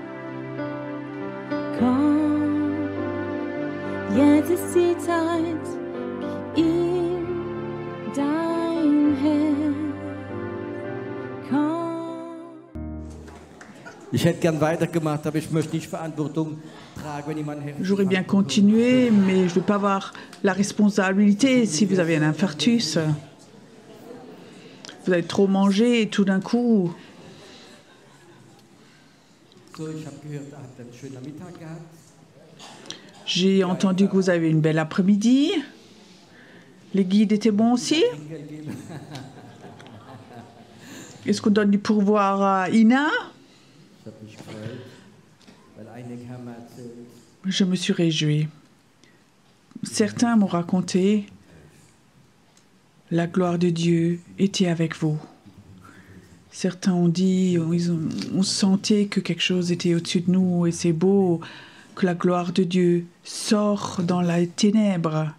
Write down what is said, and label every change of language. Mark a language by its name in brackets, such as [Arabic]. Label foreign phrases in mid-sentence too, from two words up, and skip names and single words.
[German] Komm, jetzt ist die Zeit, gib ihm dein Herz. Komm. Ich hätte gern weitergemacht, aber ich möchte nicht Verantwortung tragen, wenn jemand hilft. [French] J'aurais bien continué, mais je ne veux pas avoir la responsabilité si vous avez un infarctus. Vous avez trop mangé et tout d'un coup, [German] So, ich habe gehört, ihr habt einen schönen Mittag gehabt. [French] j'ai entendu que vous avez une belle après-midi. Les guides étaient bons aussi. Est-ce qu'on donne du pourboire à Ina? [German] Ich habe mich gefreut, weil einige haben mir erzählt, [French] Je me suis réjouie. Certains m'ont raconté, la gloire de Dieu était avec vous. Certains ont dit, on sentait que quelque chose était au-dessus de nous et c'est beau, que la gloire de Dieu sort dans la ténèbre.